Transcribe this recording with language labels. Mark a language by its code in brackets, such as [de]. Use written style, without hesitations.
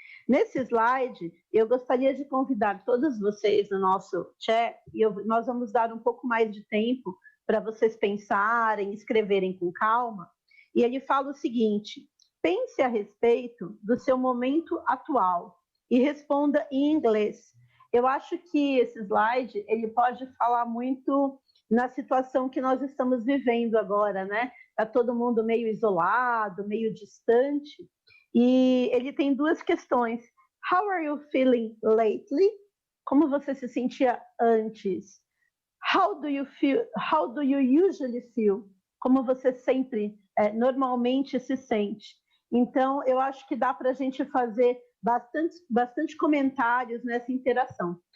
[pt] Nesse slide, eu gostaria de convidar todos vocês no nosso chat, e nós vamos dar um pouco mais de tempo para vocês pensarem, escreverem com calma, e ele fala o seguinte: pense a respeito do seu momento atual e responda em inglês. Eu acho que esse slide ele pode falar muito na situação que nós estamos vivendo agora, né? Está todo mundo meio isolado, meio distante, e ele tem duas questões. [en] How are you feeling lately? [pt] Como você se sentia antes? [en] How do you feel? How do you usually feel? [pt] Como você sempre, normalmente se sente? Então, eu acho que dá para a gente fazer bastante comentários nessa interação.